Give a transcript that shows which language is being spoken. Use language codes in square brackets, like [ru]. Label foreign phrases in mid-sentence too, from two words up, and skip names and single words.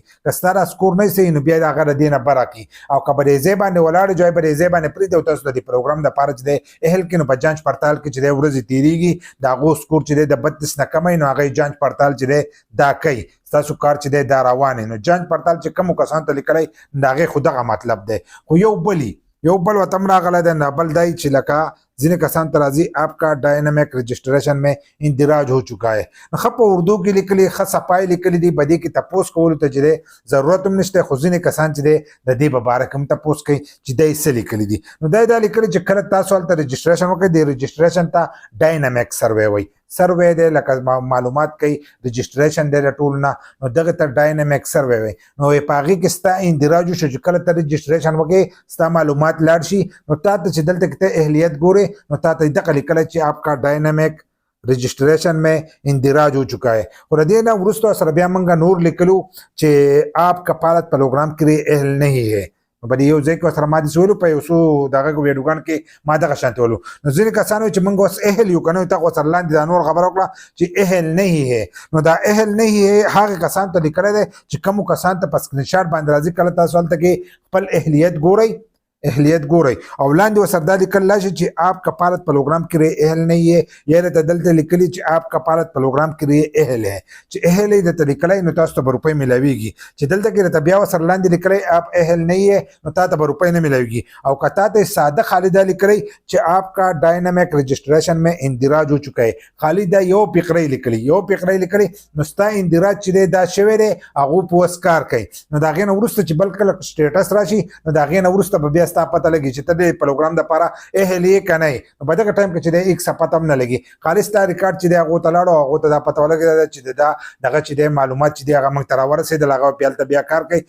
[ps] که ستا دا سکور نه صحیح نو بیا د هغه د دې نه بره کړي او که په دې ځای باندې ولاړ جای په دې ځای باندې پرېږدي او تاسو د دې پروګرام دپاره چې دی اهل کړي نو په [ur] جانچ پڑتال [ps] کې چې دی ورځې تېرېږي د هغو سکور چې دی د 32 نه کمی نو هغه [ur] جانچ پڑتال [ps] چې دی دا کوي، ستاسو کار چې دی دا روان. نو [ur] جانچ پڑتال [ps] چې کومو کسانو ته لیکلی د هغې خو دغه مطلب دی. خو یو بل ورته هم راغلی دی، نه بل دی چې لکه ځینې کسان ته راځي [ur] آپ کا ڈائنمک رجسٹریشن میں اندراج ہو چکا ہے. [ps] ښه په اردو کې لیکلي، ښه صفای لیکلي دي، په دې کې تپوس کولو ته چې دی ضرورت هم نشته. خو ځینې کسان چې دی د دې په باره کې هم تپوس کوي چې دی څه لیکلي دي. نو دی دا لیکلي چې کله تاسو هلته رجسټریشن وکړئ د رجسټریشن ته ډائنمک سروے وایي. سروے دی لکه معلومات کوي، رجسټریشن دی د ټول نه، نو دغه ته ډائنمک سروے وایي. نو په هغې کې ستا اندراج وشو چې کله ته رجسټریشن وکړې ستا معلومات لاړ شي نو تا ته چې دلته کې ته اهلیت ګورې نو تا ته دغه لیکلی چې [ur] آپ کا ډائنمک رجسٹریشن میں اندراج ہو چکا ہے. [ps] اور دې نه وروسته سره بیا موږ نور لیکلو چې [ur] آپ کفالت پروګرام کې اهل نہیں ہے. [ps] په دې یو ځای کې سره ما دې ویلو په یو څو دغه ویډیوګانو کې ما دغه شانتې ویلو. نو ځینې کسانو چې موږ اوس اهل یو که نه یو تا خو سره لاندې دا نور خبره وکړه چې [ur] اهل نہیں ہے. [ps] نو دا [ur] اهل نہیں ہے [ps] هغې کسانو ته لیکلی دی چې کومو کسانو ته په سکرین شاټ باندې راځي کله تاسو هلته کې خپل اهلیت ګورئ او لاندې ورسره دا لیکل راشي چې [ur] آپ کفالت پروګرام کې اهل نہیں ہے، [ps] یا درته دلته لیکلي چې [ur] آپ کفالت پروګرام کې اهل ہے. [ps] چې اهل یې درته لیکلی نو تاسو ته به روپۍ میلاویږي. چې دلته کې درته بیا ورسره لاندې لیکلی [ur] آپ اهل نہیں ہے [ps] نو تا ته به روپۍ نه میلاویږي. او که تا ته ساده خالي دا لیکلی چې [ur] آپ کا ډائنمک رجسٹریشن میں اندراج ہو چکا ہے، [ps] خالي دا یو فقره لیکلی نو ستا اندراج چې دی دا شوی دی هغو په وس کار کوي. نو د هغې نه وروسته چې بل کله سټیټس راشي نو د هغې نه وروسته به بیا ستا پته لګي چې ته د پروګرام دپاره اهل یې که نه یې. نو په دغه ټایم کې چې دی هیڅ پته هم نه لګي، خالي ستا ریکارډ چې دی هغو ته لاړو هغو ته دا پته ولګېده چې دا دغه چې دی معلومات چې دی هغه موږ ته راورسېدل، هغه بیا هلته بیا کار کوي.